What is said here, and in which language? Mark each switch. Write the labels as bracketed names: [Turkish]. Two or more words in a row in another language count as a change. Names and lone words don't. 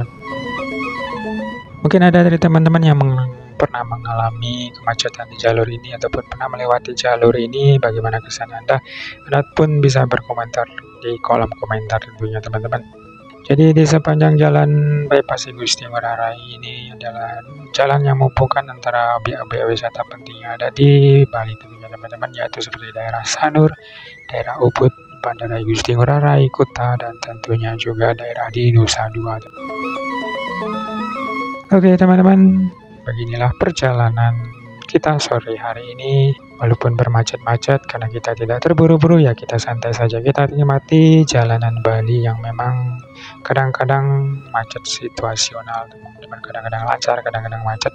[Indonesian] Mungkin ada dari teman-teman yang pernah mengalami kemacetan di jalur ini ataupun pernah melewati jalur ini, bagaimana kesan Anda? Anda pun bisa berkomentar di kolom komentar tentunya teman-teman. Jadi di sepanjang jalan bypass I Gusti Ngurah Rai ini adalah jalan yang menghubungkan antara objek-objek wisata penting yang ada di Bali tentunya teman-teman, yaitu seperti daerah Sanur, daerah Ubud, Bandara I Gusti Ngurah Rai, Kuta, dan tentunya juga daerah di Nusa Dua. Oke teman-teman, beginilah perjalanan kita sore hari ini. Walaupun bermacet-macet, karena kita tidak terburu-buru ya kita santai saja, kita nikmati jalanan Bali yang memang kadang-kadang macet situasional teman-teman, kadang-kadang lancar, kadang-kadang macet.